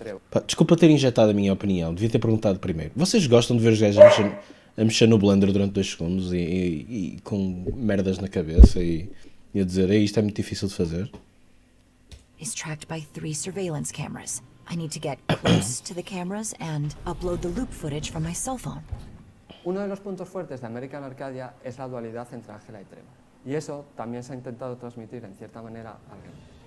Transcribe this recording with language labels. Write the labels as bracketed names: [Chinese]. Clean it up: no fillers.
[Portuguese] Pá, desculpa ter injetado a minha opinião, devia ter perguntado primeiro. Vocês gostam de ver os gajos a mexer no Blender durante 2 segundos e com merdas na cabeça e a dizer, isto é muito difícil de fazer? [English] Is tracked by 3 surveillance cameras. I need to get close to the cameras and upload the loop footage from my cell phone. [Spanish] Uno de los puntos fuertes de American Arcadia es la dualidad entre Ángela y Trevor. Y eso también se ha intentado transmitir en cierta manera al game.